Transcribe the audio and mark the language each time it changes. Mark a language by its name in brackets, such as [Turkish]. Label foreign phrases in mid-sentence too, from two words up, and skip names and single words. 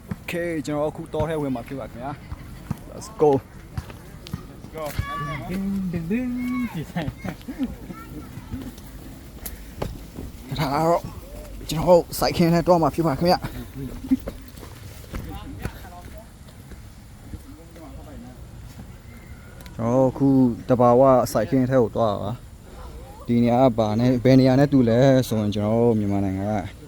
[Burmese] Okay ကျွန်တော်အခုတော့ထဲဝင်မှာဖြစ်ပါခင်ဗျာ [English] Let's go [Burmese] go ding ဒီဆိုင် ဒါတော့ကျွန်တော်စိုက်ခင်းထဲတော့မှာဖြစ်ပါခင်ဗျာကျွန်တော်အခုတဘာဝစိုက်ခင်းထဲကိုတော့ပါဒီနေရာကဘာနဲ့ဘယ်နေရာနဲ့တူလဲဆိုရင်ကျွန်တော်မြန်မာနိုင်ငံက